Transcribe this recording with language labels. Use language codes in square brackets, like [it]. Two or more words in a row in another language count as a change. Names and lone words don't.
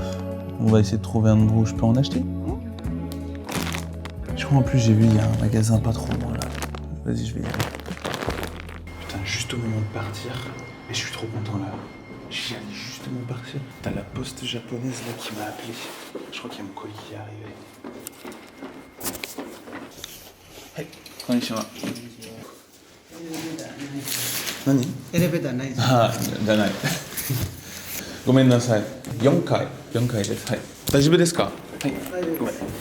[fr] On va essayer de trouver un endroit où je peux en acheter. Je crois en plus j'ai vu, il y a un magasin pas trop loin là. Vas-y, je vais y aller. Putain, juste au moment de partir, et je suis trop content là. J'y allais justement partir. T'as la poste japonaise là qui m'a appelé. Je crois qu'il y a mon colis qui est arrivé. [ja] Hey, konnichiwa. Nani? エレベーターないです。ああ、じゃない。ごめんなさい。4回です。はい。大丈夫ですか？はい。ごめん。